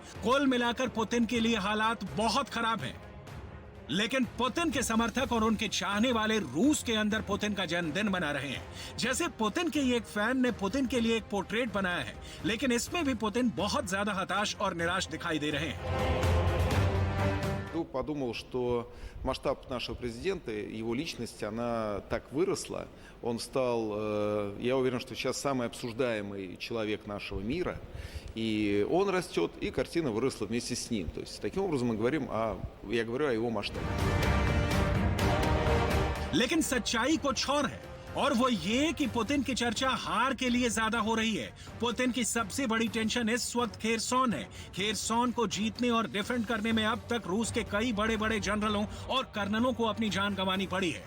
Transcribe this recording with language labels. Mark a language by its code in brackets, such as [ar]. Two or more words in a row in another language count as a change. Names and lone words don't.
[hi] कुल मिलाकर पुतिन के लिए हालात बहुत खराब हैं। लेकिन पुतिन के समर्थक और उनके चाहने वाले रूस के अंदर पुतिन का जन्मदिन मना रहे हैं। जैसे पुतिन के एक फैन ने पुतिन के लिए एक पोर्ट्रेट बनाया है, लेकिन इसमें भी पुतिन बहुत ज्यादा हताश और निराश दिखाई दे रहे हैं। [ru] Подумал, что масштаб нашего президента, его личность, она так выросла. Он стал, я уверен, что сейчас самый обсуждаемый человек нашего мира. И он растет, и картина выросла вместе с ним. То есть таким образом мы говорим я говорю о его масштабе. [hi] लेकिन सच्चाई कुछ और है, और वो ये कि पुतिन की चर्चा हार के लिए ज्यादा हो रही है। पुतिन की सबसे बड़ी टेंशन इस वक्त खेरसॉन है। खेरसॉन को जीतने और डिफेंड करने में अब तक रूस के कई बड़े बड़े जनरलों और कर्नलों को अपनी जान गंवानी पड़ी है।